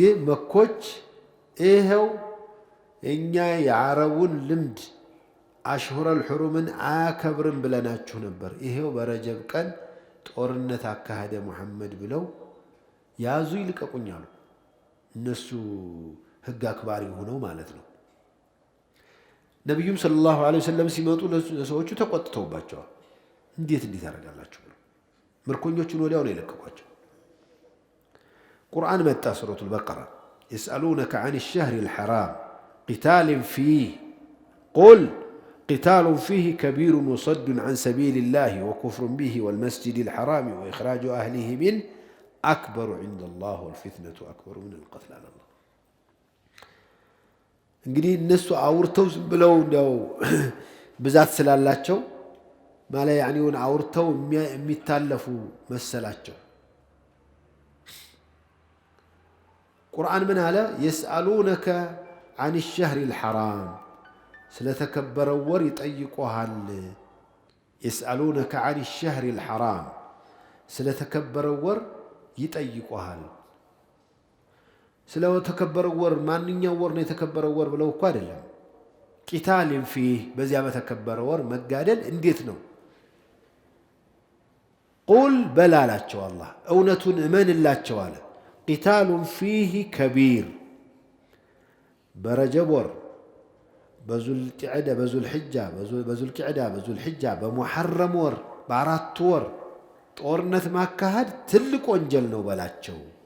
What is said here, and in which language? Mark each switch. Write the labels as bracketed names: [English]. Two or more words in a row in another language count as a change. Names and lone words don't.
[Amharic] መኮች ይሄው እኛ የዓረቡን ልምድ [Arabic] الأشهر الحرم [Amharic] አያከብርም ብለናችሁ ነበር፣ ይሄው በረጀብ ቀን ጦርነት አካሄደ ሙሐመድ ብለው ያዙ ይልቀቁኝ አሉ። እነሱ ህግ አክባሪ ሆነው ማለት ነው። ነብዩም [Arabic] صلى الله عليه وسلم [Amharic] ሲመጡ ለሰዎቹ ተቆጥተውባቸዋል። እንዴት ያደርጋላችሁ ብለው ምርኮኞቹን ወዲያው ነው የለቀቋቸው። ቁርአን መጣ ሱረቱል በቀራ [Arabic] يسألونك عن الشهر الحرام قتال فيه قل قتال فيه كبير وصد عن سبيل الله وكفر به والمسجد الحرام وإخراج أهله منه أكبر عند الله والفتنة أكبر من القتل على الله. [Amharic] እንግዲህ እነሱ አውርተው ዝም ብለው እንደው ብዛት ስላላቸው ማለት ያኔውን አውርተው የሚታለፉ መሰላቸው። ቁርአን ምን አለ? [Arabic] يسألونك عن الشهر الحرام [Amharic] ስለተከበረው ወር ይጠይቁሃል። [Arabic] يسألونك عن الشهر الحرام [Amharic] ስለተከበረው ወር ይጠይቁሃል። ስለተከበረው ወር ማንኛው ወር ነው የተከበረው ወር ብለው እኮ አይደለም። [Arabic] قتال فيه [Amharic] በዚያ በተከበረው ወር መጋደል እንዴት ነው? ቁል በላላቸው አላህ እውነቱን እመንላቸው አለ። [Arabic] قتال فيه كبير [Amharic] በረጀብ ወር በዙልቂዕዳ በዙልሕጃ በሙሐረም ወር በአራት ወር ጦርነት ማካሄድ ትልቅ ወንጀል ነው በላቸው።